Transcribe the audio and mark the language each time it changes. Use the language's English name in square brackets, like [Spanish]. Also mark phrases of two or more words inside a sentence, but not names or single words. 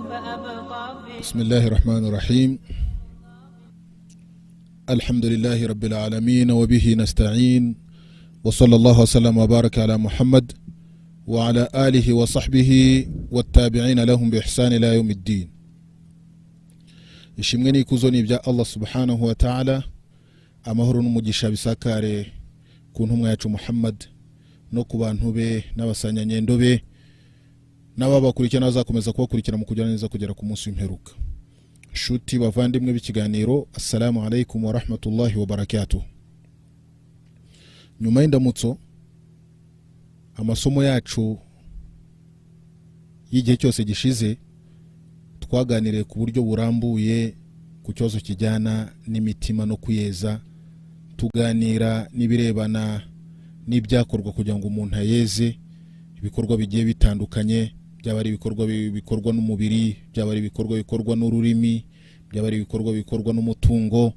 [Arabic] بسم الله الرحمن الرحيم الحمد لله رب العالمين وبه نستعين وصلى الله وسلم وبارك على محمد وعلى آله وصحبه والتابعين لهم بإحسان إلى يوم الدين. [Kinyarwanda] ishimwe n'ikuzo ni bya Allah [Arabic] سبحانه وتعالى, [Kinyarwanda] amahoro n'umugisha bisakare ku ntumwa yacu Muhammad no ku bantu be n'abasanyanyendo be n'ababakurikira nazakomeza kubakurikira mu kujya neza kugera ku munsi w'imperuka. Shuti bavandimwe b'ikiganiro, [Arabic] السلام عليكم ورحمة الله وبركاته. [Kinyarwanda] Nyuma y'indamutso, amasomo yacu y'igihe cyose gishize twaganiriye ku buryo burambuye ku cyozo kijyana n'imitima no kuyeza, tuganira n'ibirebana n'ibyakorwa kugira ngo umuntu ayeze, ibikorwa bigiye bitandukanye, byaba ari ibikorwa bikorwa n'umubiri, byaba ari ibikorwa bikorwa n'ururimi, byaba ari ibikorwa bikorwa n'umutungo.